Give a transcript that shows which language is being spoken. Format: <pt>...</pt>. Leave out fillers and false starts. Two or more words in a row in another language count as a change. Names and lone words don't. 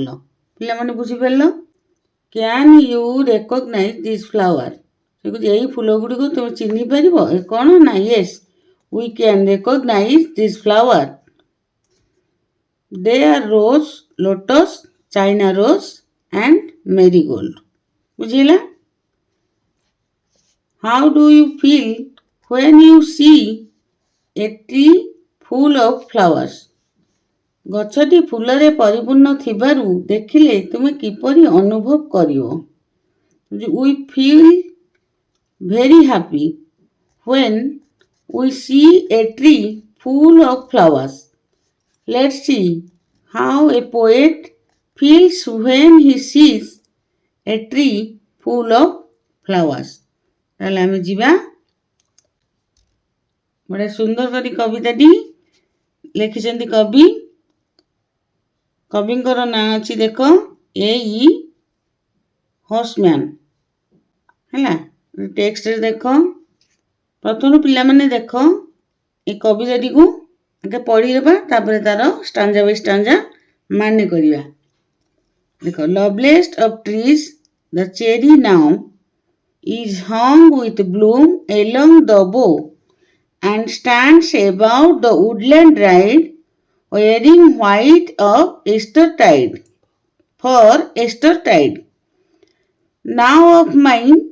<or>ପିଲାମାନେ ବୁଝିପାରିଲ</or> <en>can you recognise this flower</en> <or>ସେ କହୁଛି ଏଇ ଫୁଲ ଗୁଡ଼ିକୁ ତୁମେ ଚିହ୍ନି ପାରିବ ଏ କ'ଣ ନା</or> <en>yes we can recognise this flower they are rose lotus china rose and marigold ବୁଝିଲା। how do you feel when you see a tree full of flowers</en> <or>ଗଛଟି ଫୁଲରେ ପରିପୂର୍ଣ୍ଣ ଥିବାରୁ ଦେଖିଲେ ତୁମେ କିପରି ଅନୁଭବ କରିବ।</or> <en>we feel very happy when we see a tree full of flowers let's see how a poet feels when he sees a tree full of flowers।</en> <or>ତାହେଲେ ଆମେ ଯିବା ବଢ଼ିଆ ସୁନ୍ଦର କରି କବିତାଟି ଲେଖିଛନ୍ତି କବିଙ୍କର ନାଁ ଅଛି ଦେଖ A.E. ହର୍ସମ୍ୟାନ୍ ହେଲା। ଟେକ୍ସଟରେ ଦେଖ ପ୍ରଥମରୁ ପିଲାମାନେ ଦେଖ ଏ କବିତାଟିକୁ ଆଗେ ପଢ଼ିଦେବା ତାପରେ ତାର</or> <en>stanza by stanza</en> <or>ମାନେ କରିବା।</or> <en>देखो loveliest of trees the cherry now is hung with bloom along the bough and stands above the woodland ride wearing white of Eastertide for Eastertide now of mine</en>